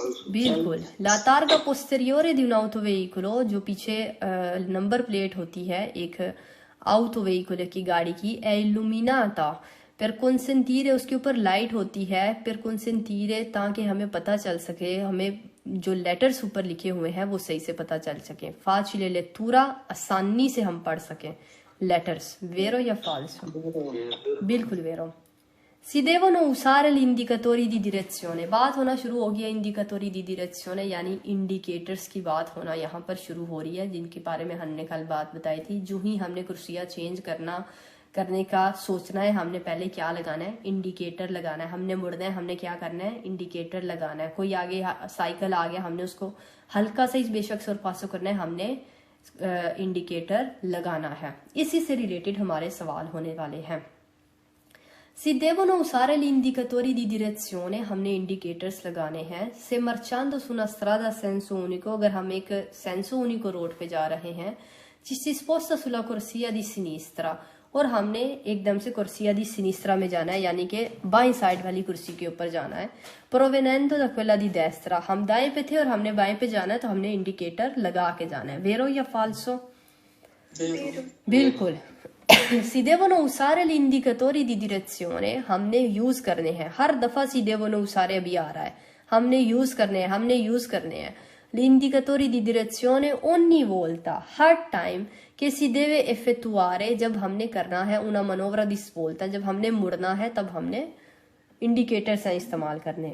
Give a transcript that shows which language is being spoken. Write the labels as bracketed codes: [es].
[hi] बिल्कुल. [it] La targa posteriore di un autoveicolo, जो पीछे नंबर प्लेट होती है एक autoveicolo की गाड़ी की, è illuminata, per consentire, [hi] उसके ऊपर लाइट होती है, [it] per consentire, [hi] ताकि हमें पता चल सके, हमें जो लेटर्स ऊपर लिखे हुए हैं वो सही से पता चल सके. [it] facile lettura, [hi] आसानी से हम पढ़ सकें लेटर्स. [it] वेरो या falso? बिल्कुल वेरो. Si devono usare gli indicatori di direzione. [hi] बात होना शुरू हो गया indicatori di direzione, यानी इंडिकेटर्स की बात होना यहाँ पर शुरू हो रही है, जिनके बारे में हमने कल बात बताई थी. जो ही हमने कुर्सियाँ चेंज करने का सोचना है, हमने पहले क्या लगाना है? इंडिकेटर लगाना है. हमने मुड़ना है, हमने क्या करना है? इंडिकेटर लगाना है. कोई आगे साइकिल आ गया, हमने उसको हल्का सा बेशक सुर पासो करना है, हमने इंडिकेटर लगाना है. इसी से रिलेटेड हमारे सवाल होने वाले हैं. [it] Si devono usare gli indicatori di direzione, [hi] हमने indicators लगाने हैं. [it] Se marciando su una strada a senso unico, [hi] अगर हम एक senso unico रोड पे जा रहे हैं, [it] ci si sposta sulla corsia di sinistra, [hi] और हमने एकदम से corsia di sinistra में जाना है, यानी कि बाईं साइड वाली कुर्सी के ऊपर जाना है. [it] Provenendo da quella di destra, [hi] हम दाएं पे थे और हमने बाएं पे जाना है, तो हमने इंडिकेटर लगा के जाना है. [it] Vero या falso? [hi] बिल्कुल. [it] Si devono usare gli indicatori di direzione, [hi] हमने यूज करने हैं. हर दफा [it] si devono usare [hi] अभी आ रहा है, हमने यूज करने हैं. [it] Gli indicatori di direzione ogni volta, [hi] हर time [it] che si deve effettuare, [hi] जब हमने करना है [it] una manovra di svolta, [hi] जब हमने मुड़ना है तब हमने इंडिकेटर से इस्तेमाल करने.